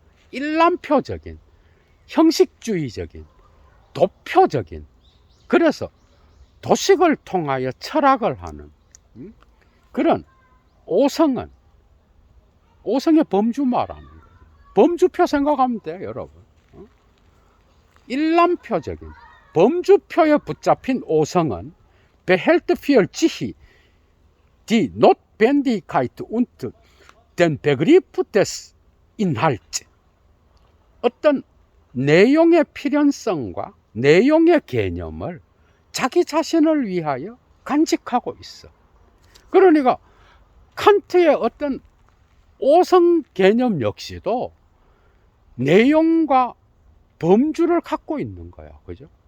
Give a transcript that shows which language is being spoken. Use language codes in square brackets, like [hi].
[ko] 일람표적인, 형식주의적인, 도표적인, 그래서 도식을 통하여 철학을 하는 그런 오성은, 오성의 범주 말하는 거예요. 범주표 생각하면 돼요, 여러분. 일람표적인, 범주표에 붙잡힌 오성은 [de] behält für sich die Notwendigkeit und den Begriff des Inhalts. [ko] 어떤 내용의 필연성과 내용의 개념을 자기 자신을 위하여 간직하고 있어. 그러니까 칸트의 어떤 오성 개념 역시도 내용과 범주를 갖고 있는 거야. 그죠?